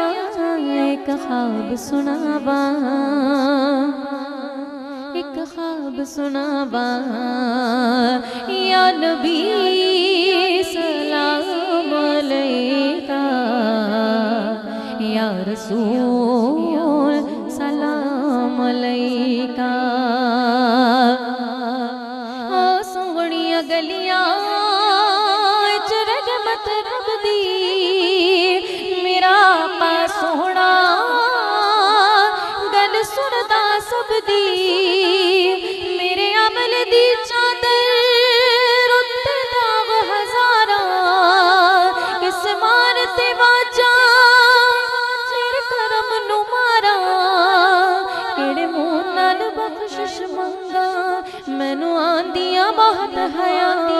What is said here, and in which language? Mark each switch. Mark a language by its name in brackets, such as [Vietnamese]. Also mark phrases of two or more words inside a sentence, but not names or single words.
[Punjabi] اک خواب سناواں، اک خواب سناواں, [Arabic] يا نبي سلام عليك، يا رسول سلام عليك. [Punjabi] او سوہݨیاں گلیاں چ رحمت رب دی، میرا آقا سوہݨا گل سݨدا سب دی، میرے عمل دی چادر اتے داغ ہزارا، کس مان تے واجا میرے کرم نوں مارا، کیڑے منہ نال بخشش منگا مینوں آندیاں بہت حیاتیاں.